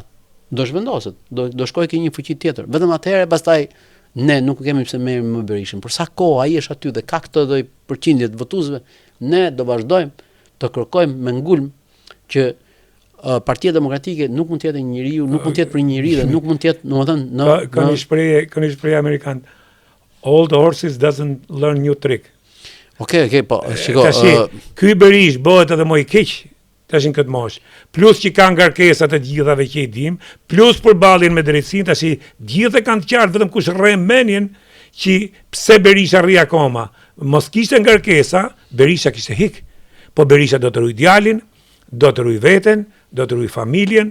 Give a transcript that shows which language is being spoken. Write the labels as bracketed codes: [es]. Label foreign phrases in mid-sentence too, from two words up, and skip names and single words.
[sq] Do zhvendoset, do shkojë ke një fuqi tjetër. Vetëm atëherë pastaj ne nuk kemi pse merrem më Berishën. Por sa kohë ai është aty dhe ka këtë lloj përqindje të votuesve, ne do vazhdojmë të kërkojmë me ngulm që Partia Demokratike nuk mund të jetë njeriu, nuk mund të jetë për njeriu dhe nuk mund të jetë, domethënë, ka një shprehje amerikan. [en] Old horses doesn't learn new trick. [sq] Okej, po, shiko. Ky Berish bëhet edhe më i keq tashin këtë moshë. Plus që ka ngarkesat e gjithave që i dim, plus përballjen me drejtsinë, tash gjithë kanë të qartë vetëm kush rre menjen që pse Berisha rri akoma. Mos kishte ngarkesa, Berisha kishte hik. Po Berisha do të ruaj djalin, do të ruaj veten, do të ruaj familjen.